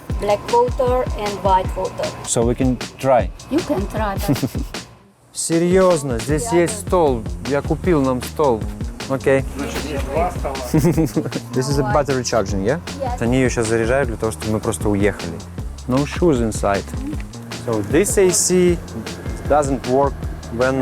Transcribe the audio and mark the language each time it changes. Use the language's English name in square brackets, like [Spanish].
[English] Black water and white water. So we can try. You can try that. [Russian] Серьезно, здесь есть стол. Я купил нам стол. Окей. [English] This is a battery charging, yeah? Yes. [Russian] Они ее сейчас заряжают для того, чтобы мы просто уехали. [English] No shoes inside. So this AC doesn't work when